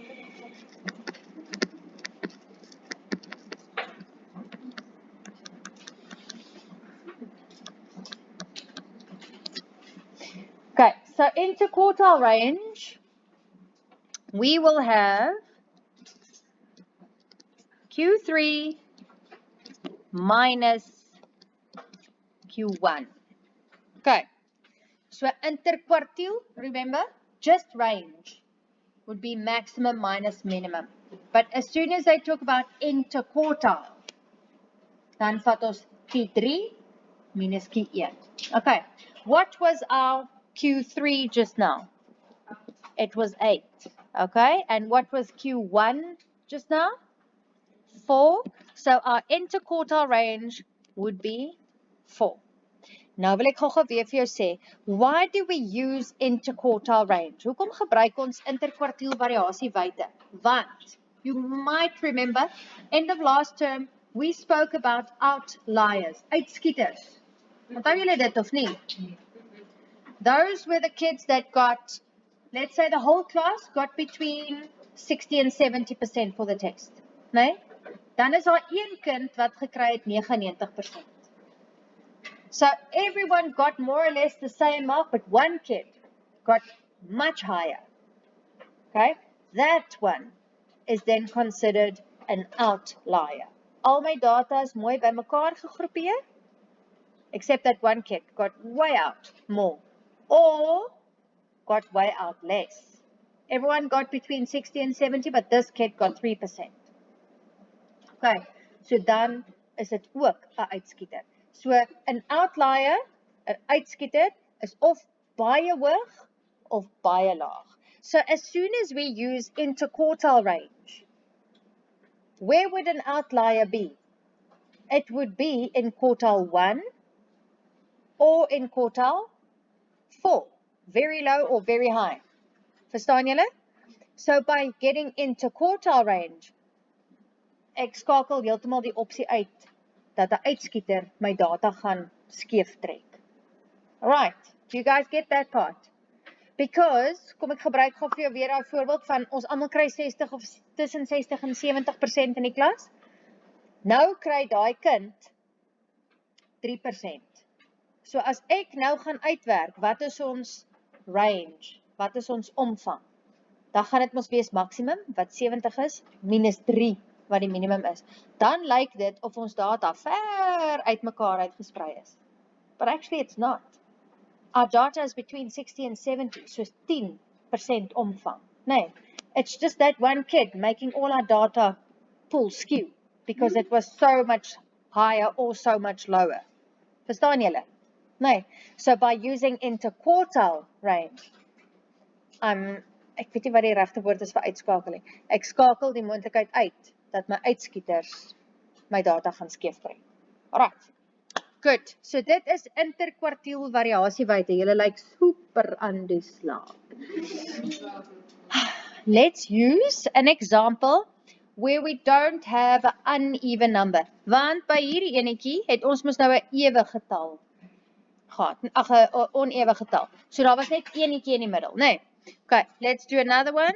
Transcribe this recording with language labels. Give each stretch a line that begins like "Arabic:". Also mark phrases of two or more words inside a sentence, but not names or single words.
English: Okay, so interquartile range, we will have Q3 minus Q1. Okay, so interquartile, remember, just range would be maximum minus minimum. But as soon as I talk about interquartile,
Afrikaans: dan vat ons Q3 minus Q1.
English: Okay, what was our Q3 just now? It was 8. Okay, and what was Q1 just now? 4. So our interquartile range would be 4.
Afrikaans: Nou wil ek gou weer vir jou sê,
English: why do we use interquartile range?
Afrikaans: Hoekom gebruik ons interkwartiel variasiewyte? Want,
English: you might remember, end of last term, we spoke about outliers,
Afrikaans: uitskieters. Onthou julle dit of nie?
English: Those were the kids that got, let's say the whole class got between 60 and 70% for the test.
Afrikaans: Nee? Dan is daar een kind wat gekry het 99%.
English: So everyone got more or less the same mark, but one kid got much higher. Okay? That one is then considered an outlier.
Afrikaans: Al my data is mooi by mekaar gegroepeer,
English: except that one kid got way out more, or got way out less. Everyone got between 60 and 70, but this kid got 3%.
Afrikaans: Okay, so dan is dit ook 'n uitskieter. So 'n outlier, 'n uitskieter, is of baie hoog of baie laag.
English: So as soon as we use interquartile range, where would an outlier be? It would be in quartile 1 or in quartile 4, very low or very high.
Afrikaans: Verstaan julle?
English: So by getting into quartile range,
Afrikaans: ek skakel heeltemal die opsie uit dat 'n uitskieter my data gaan skeef trek.
English: Alright, do you guys get that part? Because,
Afrikaans: kom ek gebruik gou vir jou weer 'n voorbeeld van ons almal kry 60 of tussen 60 en 70% in die klas. Nou kry daai kind 3%. So as ek nou gaan uitwerk, wat is ons range? Wat is ons omvang? Dan gaan dit mos wees maksimum, wat 70 is, minus 3, wat die minimum is. Dan lyk dit of ons data ver uit mekaar uitgesprei is.
English: But actually it's not. Our data is between 60 and 70, so 10% omvang.
Afrikaans: Nee,
English: it's just that one kid making all our data pool skew, because it was so much higher or so much lower.
Afrikaans: Verstaan julle?
English: Nee, so by using interquartile range,
Afrikaans: ek weet nie wat die regte woord is vir uitskakeling. Ek skakel die moontlikheid uit dat my uitskieters my data gaan skeef kry.
English: Alright. Good.
Afrikaans: So dit is interkwartiel variasiewyte. Julle lyk super aan die slaap.
English: Let's use an example where we don't have an uneven number.
Afrikaans: Want by hierdie enetjie het ons mos nou 'n ewe getal gehad. Ag, 'n onewe getal. So daar was net enetjie in die middel, né? Nee.
English: Okay, let's do another one.